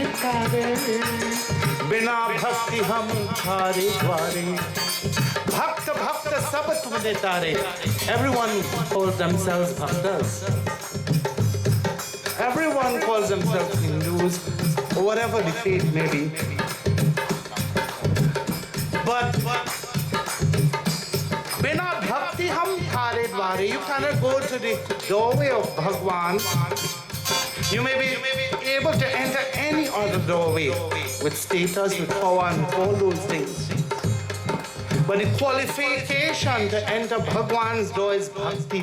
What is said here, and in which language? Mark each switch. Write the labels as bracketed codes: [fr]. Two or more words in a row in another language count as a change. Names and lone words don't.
[hi] तारे बिना भक्ति हम थारे द्वारे भक्त भक्त सब तुमने तारे [en] everyone calls themselves bhaktas everyone calls themselves Hindus or whatever the faith may be but [hi] बिना भक्ति हम थारे द्वारे [en] you cannot go to the doorway of Bhagwan. You may be able to enter any other doorway with status, with power and all those things. But the qualification to enter Bhagwan's door is bhakti.